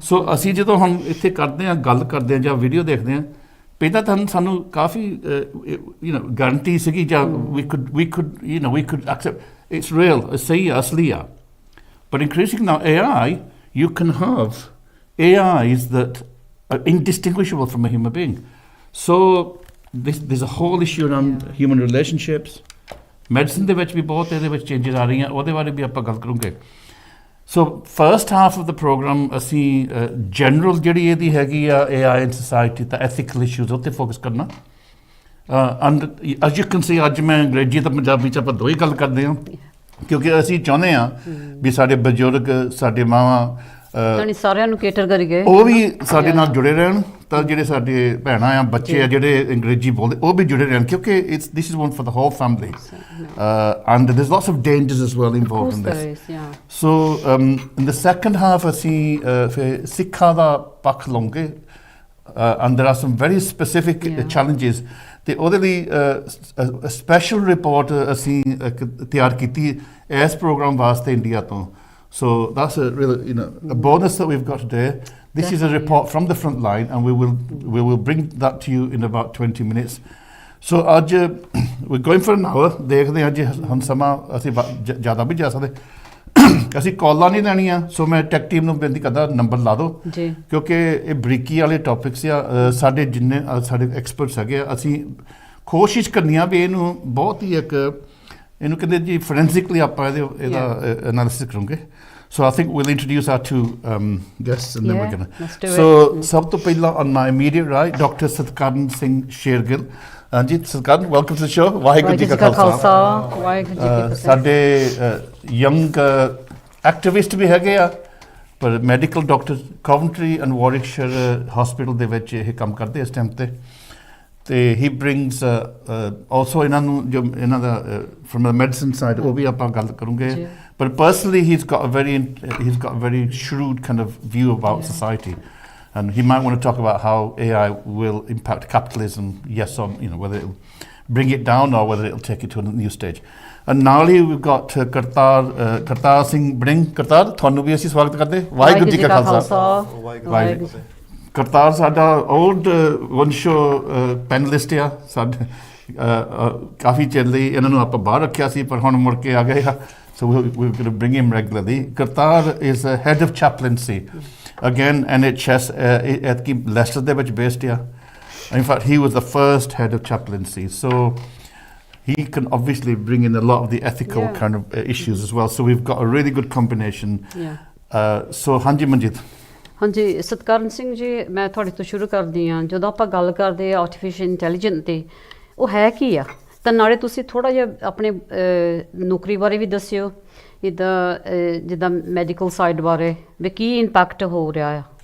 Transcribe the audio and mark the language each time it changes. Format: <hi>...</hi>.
<pa>ਸੋ ਅਸੀਂ ਜਦੋਂ ਹੁਣ ਇੱਥੇ ਕਰਦੇ ਹਾਂ, ਗੱਲ ਕਰਦੇ ਹਾਂ ਜਾਂ ਵੀਡੀਓ ਦੇਖਦੇ ਹਾਂ, ਪਹਿਲਾਂ ਤਾਂ ਸਾਨੂੰ ਕਾਫੀ ਗਾਰੰਟੀ ਸੀਗੀ ਜਾਂ</pa> <en>we could accept it's real,</en> <pa>ਸਹੀ ਆ, ਅਸਲੀ ਆ.</pa> <en>But increasing now AI, you can have AIs that are indistinguishable from a human being. So there's a whole issue around human relationships.</en> <pa>Medicine ਦੇ ਵਿੱਚ ਵੀ ਬਹੁਤ ਇਹਦੇ ਵਿੱਚ ਚੇਂਜਸ ਆ ਰਹੀਆਂ, ਉਹਦੇ ਬਾਰੇ ਵੀ ਆਪਾਂ ਗੱਲ ਕਰੂੰਗੇ.</pa> <en>So first half of the program</en> <pa>ਅਸੀਂ</pa> <en>general</en> <pa>ਜਿਹੜੀ ਇਹਦੀ ਹੈਗੀ ਆ</pa> <en>AI in society, the ethical issues</en> <pa>ਉੱਤੇ ਫੋਕਸ ਕਰਨਾ.</pa> <en>And as you can see,</en> <pa>ਅੱਜ ਮੈਂ ਅੰਗਰੇਜ਼ੀ ਤੇ ਪੰਜਾਬੀ 'ਚ ਆਪਾਂ ਦੋ ਹੀ ਗੱਲ ਕਰਦੇ ਹਾਂ, ਕਿਉਂਕਿ ਅਸੀਂ ਚਾਹੁੰਦੇ ਹਾਂ ਵੀ ਸਾਡੇ ਬਜ਼ੁਰਗ, ਸਾਡੇ ਮਾਵਾਂ ਸਾਰਿਆਂ ਨੂੰ ਕੇਟਰ ਕਰੀ ਗਏ, ਉਹ ਵੀ ਸਾਡੇ ਨਾਲ ਜੁੜੇ ਰਹਿਣ, ਤਾਂ ਜਿਹੜੇ ਸਾਡੇ ਭੈਣਾਂ ਆ, ਬੱਚੇ ਆ ਜਿਹੜੇ ਅੰਗਰੇਜ਼ੀ ਬੋਲਦੇ, ਉਹ ਵੀ ਜੁੜੇ ਰਹਿਣ, ਕਿਉਂਕਿ</pa> <en>this is one for the whole family. And there's lots of dangers as well involved in this. So in the second half</en> <pa>ਅਸੀਂ ਫਿਰ ਸਿੱਖਾਂ ਦਾ ਪੱਖ ਲਵਾਂਗੇ,</pa> <en>and there are some very specific challenges.</en> <pa>ਤੇ ਉਹਦੇ ਲਈ ਸਪੈਸ਼ਲ ਰਿਪੋਰਟ ਅਸੀਂ ਤਿਆਰ ਕੀਤੀ ਇਸ ਪ੍ਰੋਗਰਾਮ ਵਾਸਤੇ ਇੰਡੀਆ ਤੋਂ.</pa> <en>So that's a really, a bonus that we've got today. This is a report from the front line, and we will bring that to you in about 20 minutes. So</en> <pa>ਅੱਜ</pa> <en>we're going for an hour.</en> <pa>ਦੇਖਦੇ ਹਾਂ ਜੀ ਹੁਣ ਸਮਾਂ ਅਸੀਂ ਜ਼ਿਆਦਾ ਵੀ ਜਾ ਸਕਦੇ, ਅਸੀਂ ਕਾਲਾਂ ਨਹੀਂ ਲੈਣੀਆਂ. ਸੋ ਮੈਂ ਟੈਕ ਟੀਮ ਨੂੰ ਬੇਨਤੀ ਕਰਦਾ, ਨੰਬਰ ਲਾ ਦਿਓ, ਕਿਉਂਕਿ ਇਹ ਬਰੀਕੀ ਵਾਲੇ ਟੌਪਿਕਸ ਆ. ਸਾਡੇ ਜਿੰਨੇ ਸਾਡੇ ਐਕਸਪਰਟਸ ਹੈਗੇ ਆ, ਅਸੀਂ ਕੋਸ਼ਿਸ਼ ਕਰਨੀ ਆ ਵੀ ਇਹਨੂੰ ਬਹੁਤ ਹੀ ਇਹਨੂੰ ਕਹਿੰਦੇ ਜੀ ਫੋਰੈਂਸਿਕਲੀ ਆਪਾਂ ਇਹਦਾ ਐਨਾਲਿਸਿਸ ਕਰੂੰਗੇ.</pa> <en>So I think we'll introduce our two guests, and then we're gonna. So</en> <pa>ਸਭ ਤੋਂ ਪਹਿਲਾਂ</pa> <en>on my immediate right, Dr. Satkaran Singh Shergill. Ji Satkaran, welcome to the show.</en> <pa>Waheguru ji ਕਾ ਖਾਲਸਾ, ਵਾਹਿਗੁਰੂ ਜੀ ਕੀ ਫਤਿਹ. ਸਾਡੇ ਯੰਗ ਐਕਟਿਵਿਸਟ ਵੀ ਹੈਗੇ ਆ, ਪਰ medical doctor Coventry and Warwickshire hospital ਦੇ ਵਿੱਚ ਇਹ ਕੰਮ ਕਰਦੇ ਇਸ ਟਾਈਮ ਤੇ</pa> <en>he brings also</en> <pa>ਇਹਨਾਂ ਨੂੰ ਜੋ ਇਹਨਾਂ ਦਾ</pa> <en>from the medicine side,</en> <pa>ਉਹ ਵੀ ਆਪਾਂ ਗੱਲ ਕਰੂੰਗੇ.</pa> <en>But personally he's got a very shrewd kind of view about society, and he might want to talk about how AI will impact capitalism, yes, or whether it will bring it down or whether it will take it to a new stage. And now we've got Kartar Singh Bring.</en> <pa>Kartar, ਤੁਹਾਨੂੰ ਵੀ ਅਸੀਂ ਸਵਾਗਤ ਕਰਦੇ. ਵਾਹਿਗੁਰੂ ਜੀ ਕਾ ਖਾਲਸਾ, ਵਾਹਿਗੁਰੂ. ਕਰਤਾਰ ਸਾਡਾ old ਵੰਸ਼ੋ panellist ਆ, ਸਾਡੇ ਕਾਫੀ ਚਿਰ ਲਈ ਇਹਨਾਂ ਨੂੰ ਆਪਾਂ ਬਾਹਰ ਰੱਖਿਆ ਸੀ, ਪਰ ਹੁਣ ਮੁੜ ਕੇ ਆ ਗਏ ਆ.</pa> <en>So we're going to bring him regularly. Kartar is head of chaplaincy. Again, NHS at Leicester</en> <pa>ਦੇ ਵਿੱਚ</pa> <en>based ਆ. In fact, he was the first head of chaplaincy. So he can obviously bring in a lot of the ethical kind of issues as well. So we've got a really good combination. So Hanji Manjit.</en> <pa>ਹਾਂਜੀ ਸਤਕਾਰਨ ਸਿੰਘ ਜੀ, ਮੈਂ ਤੁਹਾਡੇ ਤੋਂ ਸ਼ੁਰੂ ਕਰਦੀ ਹਾਂ. ਜਦੋਂ ਆਪਾਂ ਗੱਲ ਕਰਦੇ ਆਰਟੀਫਿਸ਼ੀਅਲ ਇੰਟੈਲੀਜੈਂਸ 'ਤੇ, ਉਹ ਹੈ ਕੀ ਆ? ਤਾਂ ਨਾਲੇ ਤੁਸੀਂ ਥੋੜ੍ਹਾ ਜਿਹਾ ਆਪਣੇ ਨੌਕਰੀ ਬਾਰੇ ਵੀ ਦੱਸਿਓ, ਜਿੱਦਾਂ ਮੈਡੀਕਲ ਸਾਈਡ ਬਾਰੇ ਵੀ ਕੀ ਇੰਪੈਕਟ ਹੋ ਰਿਹਾ ਆ.</pa>